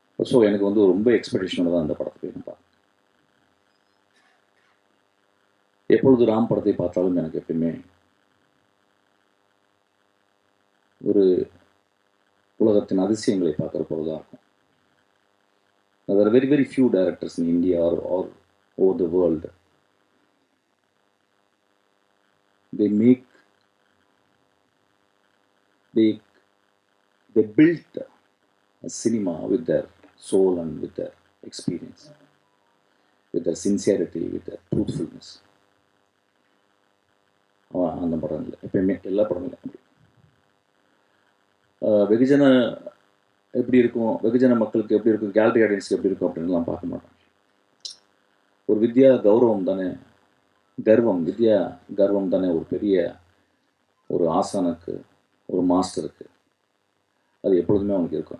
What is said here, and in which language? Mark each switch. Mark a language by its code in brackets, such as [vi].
[ta] So எனக்கு ரொம்ப எக்ஸ்பெக்டேஷனோட தான் அந்த படத்தை போய் நான் பார்த்தேன். எப்பொழுது ராம் படத்தை பார்த்தாலும் எனக்கு எப்பயுமே ஒரு உலகத்தின் அதிசயங்களை பார்க்குற போல தான் இருக்கும். [en] There are very, very few directors in India or over the world. They built a cinema with their soul and with their experience, with their sincerity, with their truthfulness. [ta] அந்த படம் இல்லை, எப்பயுமே எல்லா படமும் இல்லை. வெகுஜன எப்படி இருக்கும், வெகுஜன மக்களுக்கு எப்படி இருக்கும், கேலரி ஆடியன்ஸுக்கு எப்படி இருக்கும் அப்படின்லாம் பார்க்க மாட்டாங்க. ஒரு வித்யா கௌரவம் தானே, வித்யா கர்வம் தானே ஒரு பெரிய ஒரு ஆசானுக்கு, ஒரு மாஸ்டருக்கு அது எப்பொழுதுமே அவனுக்கு இருக்கும்.